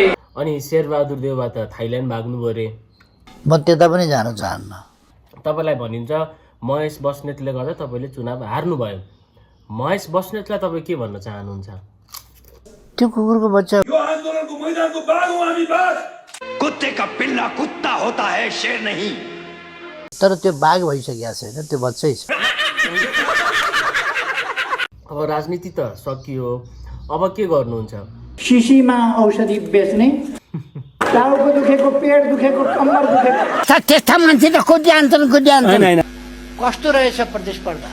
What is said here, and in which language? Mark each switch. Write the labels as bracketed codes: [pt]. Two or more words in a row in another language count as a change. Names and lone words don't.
[ne] अनि शेरबहादुर देउवा त थाइल्यान्ड भाग्नु परे। म त्यता पनि जान चाहन्न। तपाईँलाई भनिन्छ महेश बस्नेतले गर्दा तपाईँले चुनाव हार्नुभयो। महेश बस्नेतलाई तपाईँ के भन्न चाहनुहुन्छ? त्यो कुकुरको बच्चा। यो आन्दोलनको मैदानको बाघ हौं हामी, बाघ। [hi] कुत्ते का पिल्ला कुत्ता होता है, शेर नहीं। [ne] तर त्यो बाघ भइसकेको छैन, त्यो बच्चै छ। अब राजनीति त सकियो, अब के गर्नुहुन्छ? शिशीमा औषधि बेच्ने, टाउको दुखेको, पेट दुखेको, कम्मर दुखेको। त्यस्ता मान्छे त कुद्यान्छन्। कस्तो रहेछ प्रतिस्पर्धा?